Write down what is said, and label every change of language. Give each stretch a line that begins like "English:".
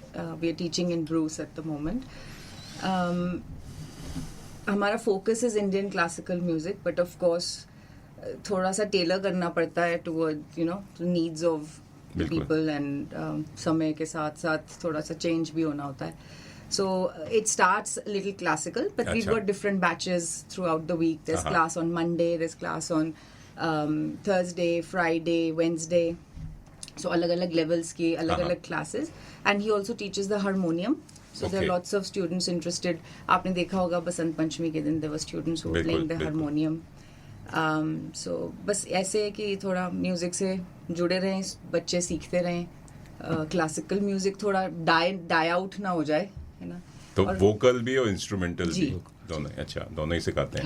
English: We are teaching in Bruce at the moment.
Hindi: हमारा
English: focus is Indian classical music, but of course
Hindi: थोड़ा सा Taylor करना पड़ता है
English: toward needs of people,
Hindi: and समय के साथ साथ थोड़ा सा चेंज भी होना होता है।
English: So it starts a little classical, but we've got different batches throughout the week. There's class on Monday, there's class on Thursday, Friday, Wednesday. So
Hindi: alag-alag levels ki alag-alag
English: classes. And he also teaches the harmonium. So there are lots of students interested.
Hindi: आपने देखा होगा बसंत पंचमी के दिन
English: there were students who were playing the harmonium.
Hindi: So बस ऐसे है कि थोड़ा म्यूजिक से जुड़े रहें, बच्चे सीखते रहें, क्लासिकल म्यूजिक थोड़ा डाई आउट ना हो जाए, है ना। तो वोकल भी और इंस्ट्रूमेंटल भी दोनों? अच्छा, दोनों ही सिखाते हैं।